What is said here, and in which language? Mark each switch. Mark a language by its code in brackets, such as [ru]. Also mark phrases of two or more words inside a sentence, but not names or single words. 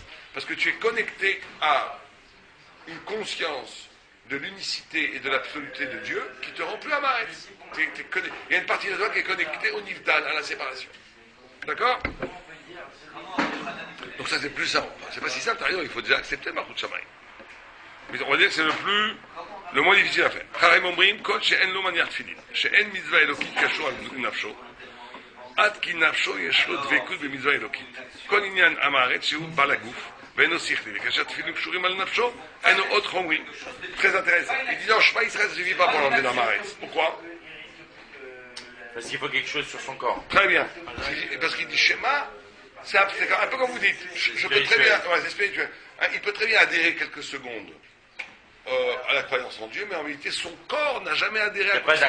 [fr] Parce que tu es connecté à une conscience de l'unicité et de l'absoluté de Dieu qui te rend plus Hamaretz. Il y a une partie de toi qui est connectée au Nivdal, à la séparation. D'accord? Donc ça c'est plus simple. C'est pas si simple, il faut déjà accepter le [he] מלכות שמים. [fr] Mais on va dire que c'est le moins difficile à faire. [he] Chachamim אומרים, כל שאין לו מניח תפילין, שאין מצווה אלוקית קשור על נפשו, עד כי נפשו יש לו דבקות במצווה אלוקית. כל עניין עם הארץ שהוא בעל הגוף, ואינו שכלי, וכאשר תפילין קשורים על נפשו, אינו עוד חומרי. [fr] Très intéressant. Il dit non, [he] שמע ישראל [fr] ne suffit pas pour l'emmener dans Maretz. Pourquoi? Parce qu'il faut quelque chose sur son corps. Très bien. Parce qu'il dit Shema, c'est un peu comme vous dites. Je peux très bien, ouais, c'est spirituel. Il peut très bien adhérer quelques secondes à la croyance en Dieu, mais en réalité, son corps n'a jamais adhéré à ça.